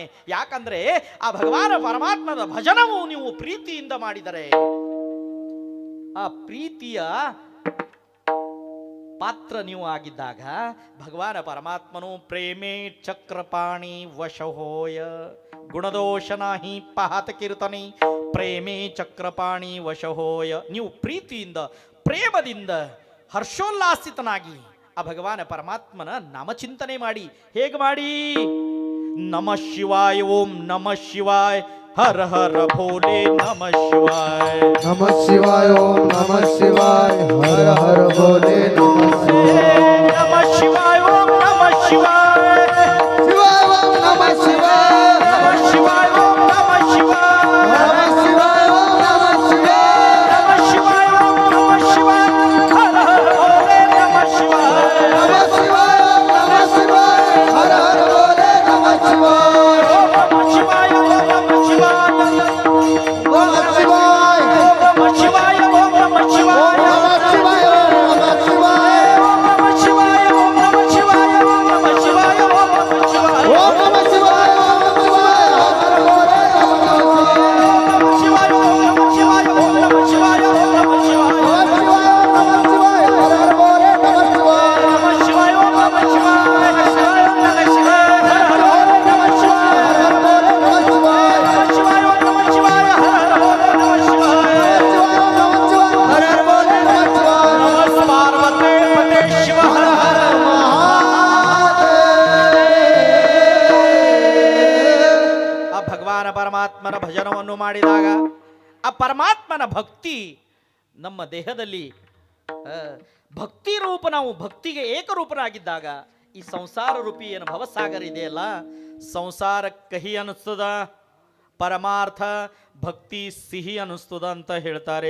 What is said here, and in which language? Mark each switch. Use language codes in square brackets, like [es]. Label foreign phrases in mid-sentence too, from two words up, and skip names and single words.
[kn] ಯಾಕಂದ್ರೆ ಆ ಭಗವಾನ ಪರಮಾತ್ಮನ ಭಜನವು ನೀವು ಪ್ರೀತಿಯಿಂದ ಮಾಡಿದರೆ ಆ ಪ್ರೀತಿಯ ಪಾತ್ರ ನೀವು ಆಗಿದ್ದಾಗ ಭಗವಾನ ಪರಮಾತ್ಮನು [mr] प्रेमे चक्रपाणि वशहोय गुणदोषनाही पाहत कीर्तनी प्रेमे चक्रपाणि वशहोय. [kn] ನೀವು ಪ್ರೀತಿಯಿಂದ ಪ್ರೇಮದಿಂದ ಹರ್ಷೋಲ್ಲಾಸಿತನಾಗಿ ಆ ಭಗವಾನ ಪರಮಾತ್ಮನ ನಾಮಚಿಂತನೆ ಮಾಡಿ. ಹೇಗೆ ಮಾಡಿ? [sa] ನಮಃ ಶಿವಾಯ, ಓಂ ನಮಃ ಶಿವಾಯ, ಹರ ಹರ ಭೋಲೆ ನಮಃ ಶಿವಾಯ, ನಮಃ ಶಿವಾಯ, ಓಂ ನಮಃ ಶಿವಾಯ, ಹರ ಹರ ಭೋಲೆ ನಮಃ ಶಿವಾಯ, ನಮಃ ಶಿವಾಯ, ಓಂ ನಮಃ ಶಿವಾಯ, ಶಿವಾಯ ಓಂ ನಮಃ ಶಿವಾಯ, ನಮಃ ಶಿವಾಯ, ಓಂ ನಮಃ ಶಿವಾಯ, ನಮಃ ಶಿವಾಯ ಓಂ ನಮಃ ಶಿವಾಯ, ನಮಃ ಶಿವಾಯ, ಓಂ ನಮಃ ಶಿವಾಯ, ಹರ ಹರ ಭೋಲೆ ನಮಃ ಶಿವಾಯ, ನಮಃ ಶಿವಾಯ ಓಂ ನಮಃ ಶಿವಾಯ, ಹರ ಹರ ಭೋಲೆ ನಮಃ ಶಿವಾಯ, ನಮಃ ಶಿವಾಯ, ಓಂ ನಮಃ ಶಿವಾಯ, ಓಂ ನಮಃ ಶಿವಾಯ, ನಮಃ ಶಿವಾಯ, ಓಂ ನಮಃ ಶಿವಾಯ, ಓಂ ನಮಃ ಶಿವಾಯ, ಓಂ ನಮಃ ಶಿವಾಯ, ಓಂ ನಮಃ ಶಿವಾಯ, ಓಂ ನಮಃ ಶಿವಾಯ, ಓಂ ನಮಃ ಶಿವಾಯ, ಓಂ ನಮಃ ಶಿವಾಯ, ಓಂ ನಮಃ ಶಿವಾಯ, ಓಂ ನಮಃ ಶಿವಾಯ, ಹರ ಹರ ಭೋಲೆ ನಮಃ ಶಿವಾಯ, ಓಂ ನಮಃ ಶಿವಾಯ, ಓಂ ನಮಃ ಶಿವಾಯ, ಓಂ ನಮಃ ಶಿವಾಯ, ಓಂ ನಮಃ ಶಿವಾಯ, ನಮಃ ಶಿವಾಯ ಓಂ ನಮಃ ಶಿವಾಯ, ಹರ ಹರ ಭೋಲೆ ನಮಃ ಶಿವಾಯ, ನಮಃ ಶಿವಾಯ, ಓಂ ನಮಃ ಶಿವಾಯ, ನಮಃ ಶಿವಾಯ, ಓಂ ನಮಃ ಶಿವಾಯ, ಹರ ಹರ ಭೋಲೆ ನಮಃ ಶಿವಾಯ, ಹರ ಹರ ಭೋಲೆ ನಮಃ ಶಿವಾಯ, ನಮಃ ಶಿವಾಯ, ಓಂ ನಮಃ ಶಿವಾಯ, ಹರ ಹರ ಭೋಲೆ ನಮಃ ಶಿವಾಯ, ಶಿವಾಯ ಓಂ ನಮಃ ಶಿವಾಯ, ಹರ ಹರ ಭೋಲೆ ನಮಃ ಶಿವಾಯ, ನಮಃ ಪಾರ್ವತೇ ಪತೆ ಶಿವ ಹರ ಹರ. [kn] ಆ ಭಗವಾನ ಪರಮಾತ್ಮನ ಭಜನವನ್ನು ಮಾಡಿದಾಗ ಆ ಪರಮಾತ್ಮನ ಭಕ್ತಿ ನಮ್ಮ ದೇಹದಲ್ಲಿ ಭಕ್ತಿ ರೂಪ, ನಾವು ಭಕ್ತಿಗೆ ಏಕರೂಪನಾಗಿದ್ದಾಗ ಈ ಸಂಸಾರ ರೂಪಿ ಏನು ಭವಸಾಗರ ಇದೆಯಲ್ಲ, ಸಂಸಾರ ಕಹಿ ಅನ್ನಿಸ್ತದ, ಪರಮಾರ್ಥ ಭಕ್ತಿ ಸಿಹಿ ಅನ್ನಿಸ್ತದ ಅಂತ ಹೇಳ್ತಾರೆ.